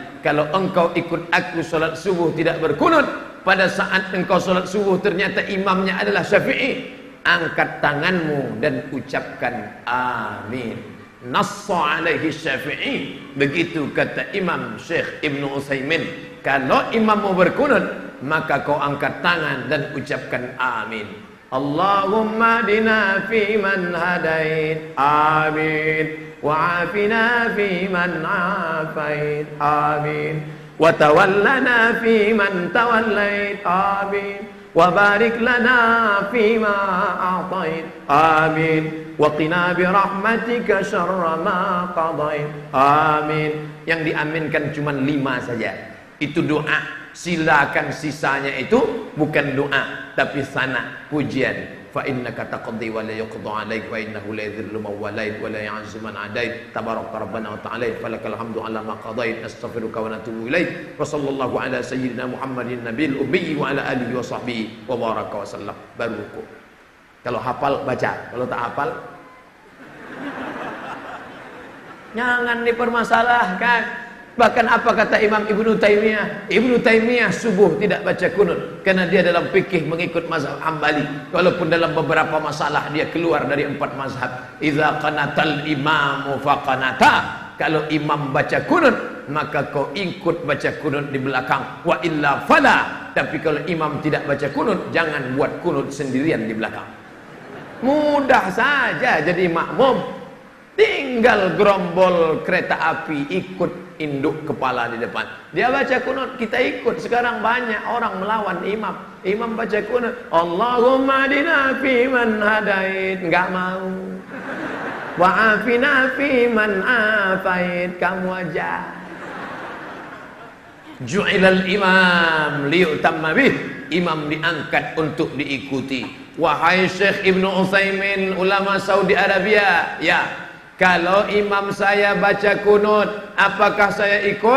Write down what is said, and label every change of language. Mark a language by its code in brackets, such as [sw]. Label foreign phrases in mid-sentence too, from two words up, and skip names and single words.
[id] Kalau engkau ikut aku sholat subuh tidak berkunut, pada saat engkau sholat subuh ternyata imamnya adalah Syafi'i, angkat tanganmu dan ucapkan amin. [ar] نص عليه الشافعي. [id] Begitu kata Imam Syekh Ibn Utsaimin. Kalau imam mau berkunut, maka kau angkat tangan dan ucapkan amin. [ar] اللهم اهدنا فيمن هديت، آمين. وعافنا فيمن عافيت، آمين. وتولنا فيمن توليت، آمين. وبارك لنا فيما أعطيت، آمين. وقنا برحمتك شر ما قضيت, amin. [id] Yang diaminkan cuma 5 saja. Itu doa. Silakan sisanya itu bukan doa, tapi sana, pujian. [ar] فإنك تقضي ولا يقضى عليك وإنه لا يذل من واليت ولا يعز من عاديت. تباركت ربنا وتعاليت فلك الحمد على ما قضيت نستغفرك ونتوب إليك. وصلى الله على سيدنا محمد النبي الأمي وعلى آله وصحبه وبارك وسلم. [id] Baru ruku. Kalau hafal baca, kalau tak hafal jangan dipermasalahkan. Bahkan apa kata Imam Ibnu Taimiyah? Ibnu Taimiyah subuh tidak baca kunut karena dia dalam fikih mengikut mazhab Hambali. Walaupun dalam beberapa masalah dia keluar dari 4 mazhab. [ar] إذا قنت الإمام فاقنت. [id] Kalau imam baca kunut, maka kau ikut baca kunut di belakang. [ar] وإلا فلا. [id] Tapi kalau imam tidak baca kunut, jangan buat kunut sendirian di belakang. Mudah saja jadi makmum. Tinggal gerombol kereta api, ikut induk kepala di depan. Dia baca kunut, kita ikut. Sekarang banyak orang melawan imam. Imam baca kunut, [ar] اللهم اهدنا فيمن هديت, [id] enggak mau. [ar] وعافنا فيمن عافيت, [id] kamu aja. [ar] جعل الإمام ليؤتم به. [id] Imam diangkat untuk diikuti. Wahai Syekh Ibnu Utsaimin, ulama Saudi Arabia, ya. Kalau imam saya baca kunut, apakah saya ikut?